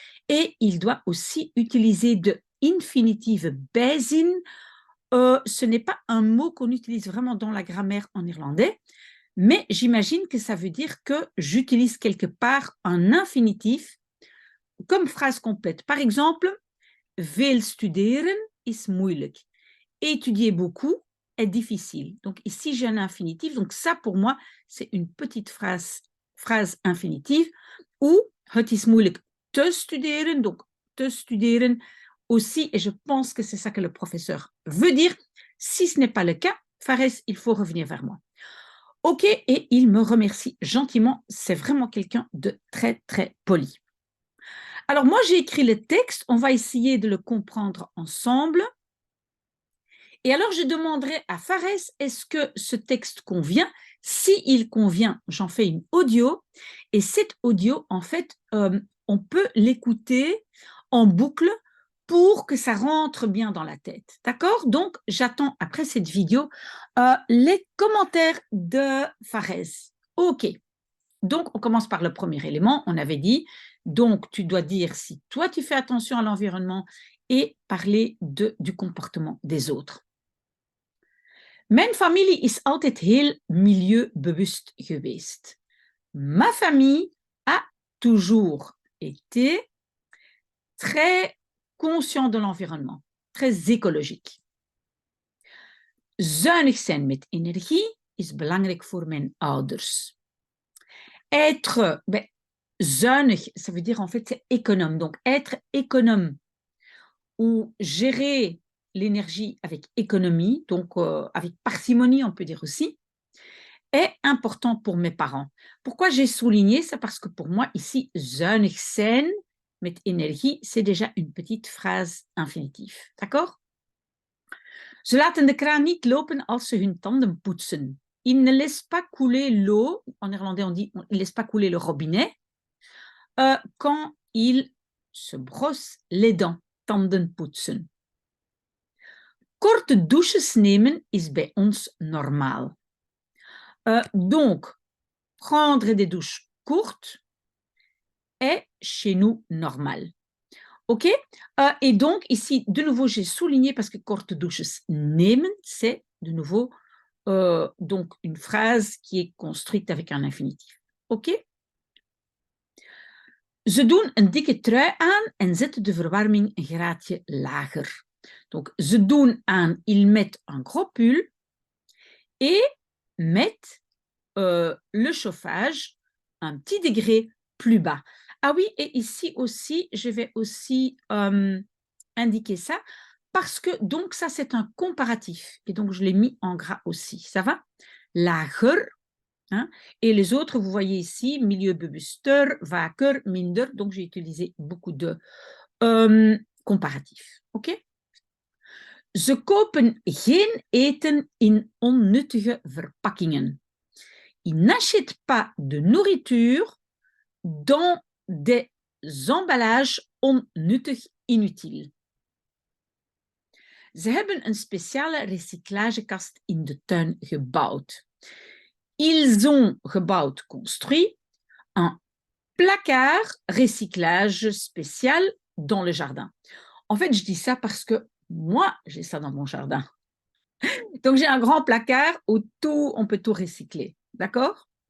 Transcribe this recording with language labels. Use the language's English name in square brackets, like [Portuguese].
[French] Et il doit aussi utiliser [Dutch] de infinitive bijzin. [French] Ce n'est pas un mot qu'on utilise vraiment dans la grammaire en irlandais, mais j'imagine que ça veut dire que j'utilise quelque part un infinitif comme phrase complète. Par exemple, [Dutch] veel studeren is moeilijk. [French] Étudier beaucoup est difficile. Donc ici, j'ai un infinitif. Donc ça, pour moi, c'est une petite phrase infinitive. [Dutch] Ou het is moeilijk te studeren. [French] Donc [Dutch] te studeren [French] aussi. Et je pense que c'est ça que le professeur veut dire. Si ce n'est pas le cas, Fares, il faut revenir vers moi. Ok, et il me remercie gentiment. C'est vraiment quelqu'un de très, très poli. Alors, moi, j'ai écrit le texte. On va essayer de le comprendre ensemble. Et alors, je demanderai à Fares, est-ce que ce texte convient? S'il convient, j'en fais une audio. Et cette audio, en fait, on peut l'écouter en boucle pour que ça rentre bien dans la tête. D'accord? Donc, j'attends après cette vidéo les commentaires de Fares. OK. Donc, on commence par le premier élément. On avait dit, donc, tu dois dire si toi, tu fais attention à l'environnement et parler du comportement des autres. [Dutch] Mijn familie is altijd heel milieubewust geweest. [French] Ma famille a toujours été très conscient de l'environnement, très écologique. [Dutch] Zuinig zijn met energie is belangrijk voor mijn ouders. [French] Être zuinig, ça veut dire en fait c'est économe. Donc être économe ou gérer l'énergie avec économie, donc avec parcimonie, on peut dire aussi, est important pour mes parents. Pourquoi j'ai souligné ça? Parce que pour moi, ici, [Dutch] zuinig zijn met énergie, [French] c'est déjà une petite phrase infinitive. D'accord? [Dutch] Ze laten de kraan niet lopen als ze hun tanden poetsen. [French] Ils ne laissent pas couler l'eau, en néerlandais on dit, ils ne laissent pas couler le robinet, quand ils se brossent les dents, [Dutch] tanden poetsen. Korte douches nemen is bij ons normaal. [French] Donc, prendre des douches courtes est chez nous normal. OK? Et donc, ici, de nouveau, j'ai souligné parce que [Dutch] korte douches nemen, [French] c'est de nouveau donc une phrase qui est construite avec un infinitif. OK? [Dutch] Ze doen een dikke trui aan en zetten de verwarming een graadje lager. [French] Donc, [Dutch] ze doen aan, [French] ils mettent un gros pull et mettent le chauffage un petit degré plus bas. Ah oui, et ici aussi, je vais aussi indiquer ça parce que donc ça, c'est un comparatif. Et donc, je l'ai mis en gras aussi. Ça va? Lager. Hein? Et les autres, vous voyez ici, milieubewuster, vaker, minder. Donc, j'ai utilisé beaucoup de comparatifs. OK? [Dutch] Ze kopen geen eten in onnuttige verpakkingen. [French] Ils n'achètent pas de nourriture dans des emballages onnuttig, inutiles. [Dutch] Ze hebben een speciale recyclagekast in de tuin gebouwd. [French] Ils ont gebouwd, construit, un placard recyclage spécial dans le jardin. En fait, je dis ça parce que moi, j'ai ça dans mon jardin. Donc, j'ai un grand placard où tout, on peut tout recycler. D'accord?